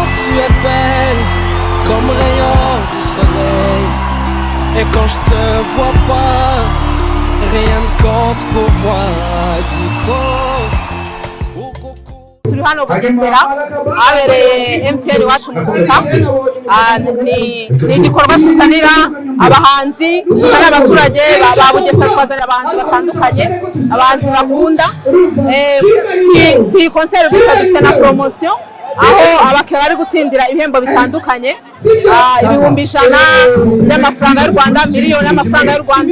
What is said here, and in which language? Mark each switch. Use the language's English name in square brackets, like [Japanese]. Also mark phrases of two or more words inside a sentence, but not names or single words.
[French] tu es belle comme rayon du soleil. Et quand je te vois pas, rien ne compte pour moi. [Kinyarwanda] Diko. Turi hano Bugesera abereye MTN Iwacu Muzika. Ni igikorwa tuzanira abahanzi n'abaturage ba Bugesera, twazanira abahanzi batandukanye, abahanzi bakunda. Si concert gusa, dufite na promotion aho abakiriya bari gutsindira ibihembo bitandukanye, ibihumbi 100 by'amafaranga y'u Rwanda, miliyoni y'amafaranga y'u Rwanda.